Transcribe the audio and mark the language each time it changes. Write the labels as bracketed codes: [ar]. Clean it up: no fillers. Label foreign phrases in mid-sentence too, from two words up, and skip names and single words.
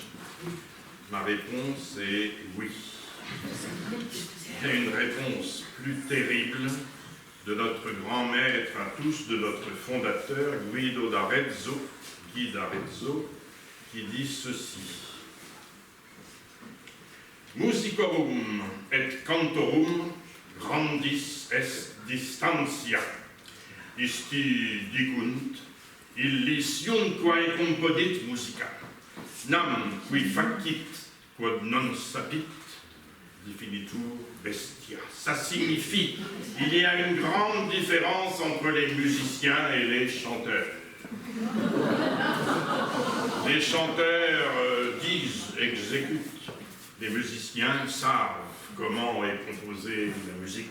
[fr] Ma réponse est oui. Il y a une réponse plus terrible de notre grand maître à tous, de notre fondateur, Guido d'Arezzo, qui dit ceci: [la] Musicorum et cantorum grandis est distantia, isti dicunt, illis iunquae compodit musica, nam qui facit quod non sapit, definitur bestia. [fr] Ça signifie qu'il y a une grande différence entre les musiciens et les chanteurs. Les chanteurs disent, exécutent. Les musiciens savent comment est composée la musique.